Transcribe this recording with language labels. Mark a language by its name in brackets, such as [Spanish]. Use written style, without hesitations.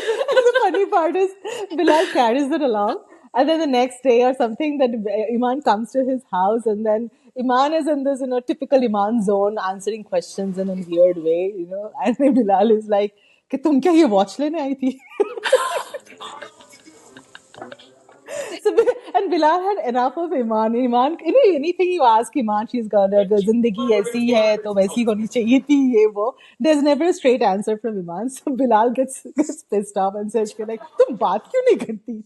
[English] And the funny part is, Bilal carries it along. And then the next day or something, that Iman comes to his house, and then Iman is in this, typical Iman zone, answering questions in a weird way. And then Bilal is like, [Hindi] कि तुम क्या ये watch लेने आई थी? [English] So, and Bilal had enough of Iman. Anything you ask Iman, she's got the [Hindi] zindagi aisi hai, to waisi honi chahiye thi, ye wo. [English] There's never a straight answer from Iman. So Bilal gets pissed off and says, like, [Hindi] तुम बात क्यों नहीं करती?